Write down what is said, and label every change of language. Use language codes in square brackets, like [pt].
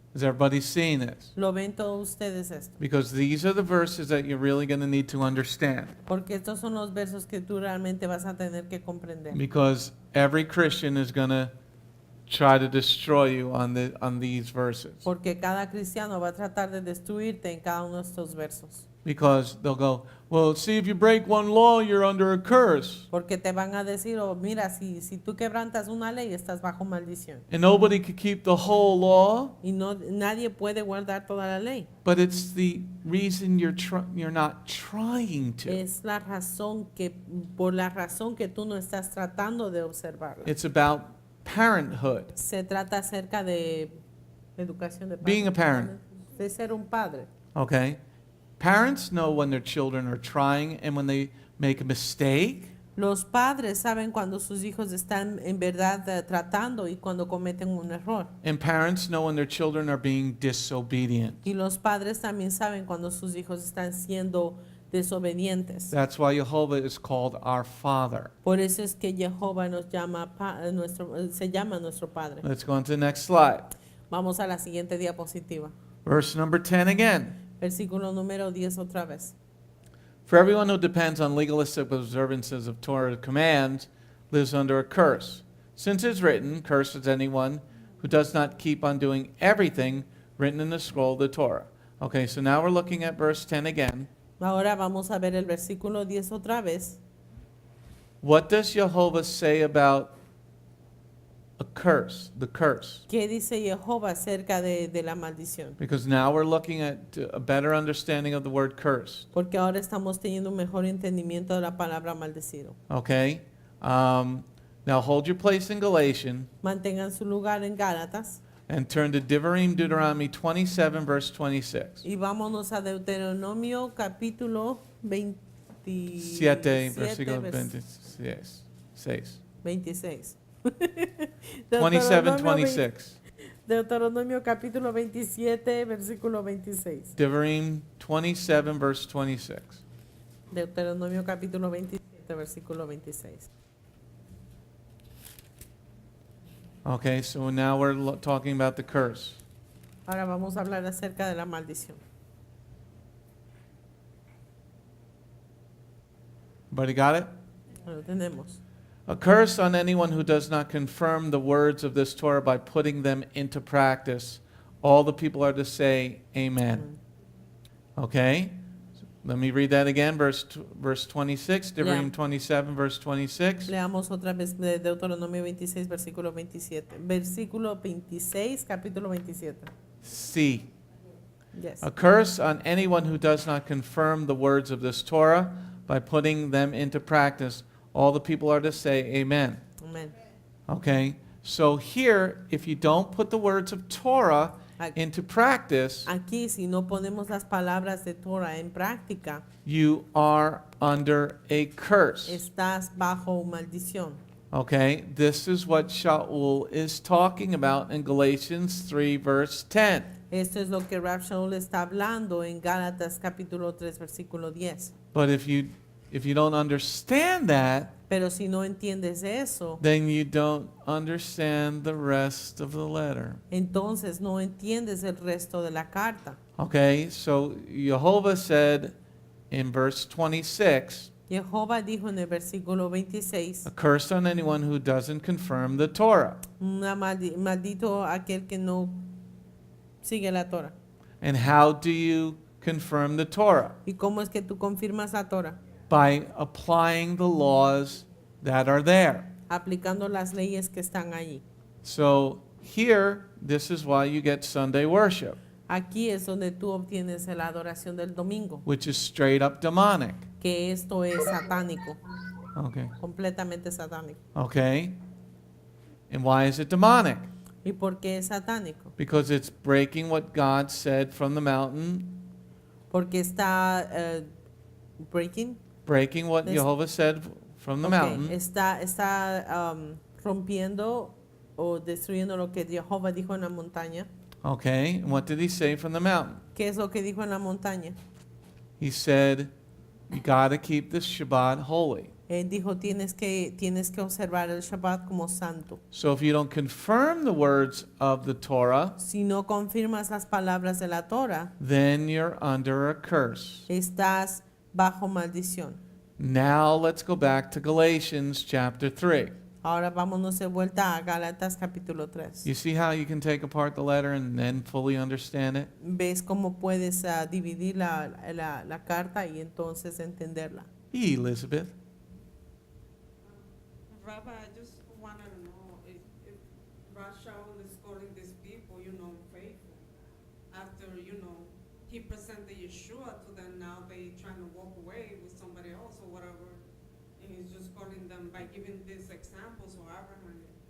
[en] Is everybody seeing this? [es] Lo ven todos ustedes esto, [en] Because these are the verses that you're really going to need to understand. [es] porque estos son los versos que tú realmente vas a tener que comprender. [en] Because every Christian is going to try to destroy you on these verses. [es] Porque cada cristiano va a tratar de destruirte en cada uno de estos versos. [en] Because they'll go, well, see, if you break one law, you're under a curse. [es] Porque te van a decir, oh, mira, si tú quebrantas una ley, estás bajo maldición. [en] And nobody could keep the whole law, [es] Y nadie puede guardar toda la ley. [en] but it's the reason you're not trying to. [es] Es la razón por la razón que tú no estás tratando de observarla. [en] It's about parenthood, [es] Se trata acerca de educación de padre. [en] being a parent, [es] De ser un padre. [en] okay? Parents know when their children are trying and when they make a mistake. [es] Los padres saben cuando sus hijos están en verdad tratando y cuando cometen un error. [en] And parents know when their children are being disobedient. [es] Y los padres también saben cuando sus hijos están siendo desobedientes. [en] That's why Jehovah is called our Father. [es] Por eso es que Jehová nos llama se llama nuestro Padre. [en] Let's go on to the next slide. [es] Vamos a la siguiente diapositiva. [en] Verse number 10 again. [es] Versículo número 10 otra vez. [en] For everyone who depends on legalistic observances of Torah commands lives under a curse. Since it's written, cursed is anyone who does not keep on doing everything written in the scroll of the Torah. Okay, so now we're looking at verse 10 again. [es] Ahora vamos a ver el versículo 10 otra vez. [en] What does Jehovah say about a curse, the curse? [es] ¿Qué dice Jehová acerca de la maldición? [en] Because now we're looking at a better understanding of the word curse. [es] Porque ahora estamos teniendo un mejor entendimiento de la palabra maldecido. [en] Okay? Now hold your place in Galatians [es] Mantengan su lugar en Gálatas [en] and turn to Deuteronomy 27, verse 26. [es] y vámonos a Deuteronomio capítulo 7, 27, versículo 26. 26. 27, 26. Deuteronomio capítulo 27, versículo 26. [en] Deuteronomy 27, verse 26. [es] Deuteronomio capítulo 27, versículo 26. [en] Okay, so now we're talking about the curse. [es] Ahora vamos a hablar acerca de la maldición. [en] Everybody got it? [es] Lo tenemos. [en] A curse on anyone who does not confirm the words of this Torah by putting them into practice. All the people are to say, Amen. Okay? Let me read that again, verse 26, Deuteronomy 27, verse 26. [es] Leamos otra vez de Deuteronomio 26, versículo 27. Versículo 26, capítulo 27. C. [en] Yes. A curse on anyone who does not confirm the words of this Torah by putting them into practice. All the people are to say, Amen. Amen. Okay? So here, if you don't put the words of Torah into practice, [es] Aquí, si no ponemos las palabras de Torah en práctica, [en] you are under a curse. [es] estás bajo maldición. [en] Okay? This is what Shaul is talking about in Galatians 3, verse 10. [es] Esto es lo que Rab Shaul está hablando en Gálatas capítulo 3, versículo 10. [en] But if you don't understand that, [es] Pero si no entiendes eso, [en] then you don't understand the rest of the letter. [es] entonces no entiendes el resto de la carta. [en] Okay? So Jehovah said in verse 26, [es] Jehová dijo en el versículo 26, [en] a curse on anyone who doesn't confirm the Torah. [es] Maldito aquel que no sigue la Torah. [en] And how do you confirm the Torah? [es] ¿Y cómo es que tú confirmas la Torah? [en] By applying the laws that are there. [es] Aplicando las leyes que están allí. [en] So here, this is why you get Sunday worship, [es] Aquí es donde tú obtienes la adoración del domingo, [en] which is straight up demonic. [es] que esto es satánico, [en] Okay. [es] completamente satánico. [en] Okay? And why is it demonic? [es] ¿Y por qué es satánico? [en] Because it's breaking what God said from the mountain, [es] Porque está [en] breaking what This- Jehovah said from the mountain, [es] está rompiendo o destruyendo lo que Jehová dijo en la montaña. [en] okay? And what did he say from the mountain? [es] ¿Qué es lo que dijo en la montaña? [en] He said, you got to keep this Shabbat holy. [es] Él dijo, tienes que observar el Shabbat como santo. [en] So if you don't confirm the words of the Torah, [es] Si no confirmas las palabras de la Torah, [en] then you're under a curse. [es] estás bajo maldición. [en] Now let's go back to Galatians chapter 3. [es] Ahora vámonos de vuelta a Gálatas capítulo 3. [en] You see how you can take apart the letter and then fully understand it? [es] ¿Ves cómo puedes dividir la carta y entonces entenderla? [en] Elizabeth. Rabbi, I just wanted to know if Shaul is calling these people, faithful. After, he presented Yeshua to them, now they trying to walk away with somebody else or whatever. And he's just calling them by giving these examples of Abraham.